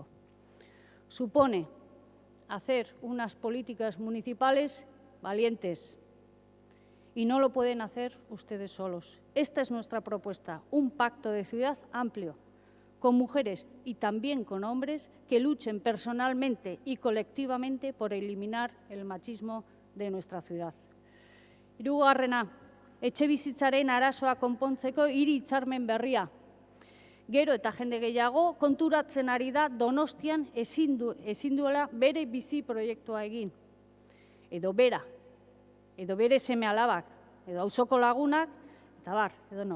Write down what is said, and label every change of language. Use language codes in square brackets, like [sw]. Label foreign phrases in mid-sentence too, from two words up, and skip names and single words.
[es] Supone hacer unas políticas municipales valientes y no lo pueden hacer ustedes solos. Esta es nuestra propuesta, un pacto de ciudad amplio, con mujeres y también con hombres que luchen personalmente y colectivamente por eliminar el machismo de nuestra ciudad. [eu] Hirugarrena, etxebizitzaren arazoa konpontzeko hiri hitzarmen berria. Gero eta jende gehiago konturatzen ari da Donostian ezin duela bere bizi proiektua egin. Edo bere seme alabak, edo auzoko lagunak, eta bar, edo nor.